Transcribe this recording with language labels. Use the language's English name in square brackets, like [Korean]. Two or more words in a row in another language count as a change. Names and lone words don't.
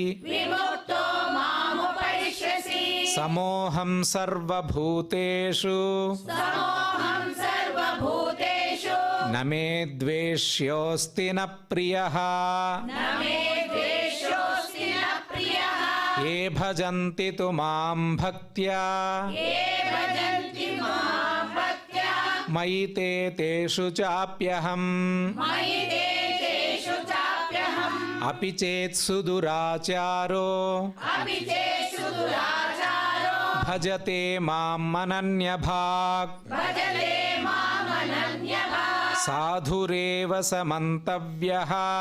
[Sanskrit] సమోహం సర్వభూతేషు న మే ద్వేష్యోస్తి న ప్రియః ఏ భజంతి తు మాం భక్త్యా మయి తే తేషు చాప్యహం అపి చేత్సు దురాచారో భజతే మాం అనన్యభాక్ సాధురేవ సమంతవ్యః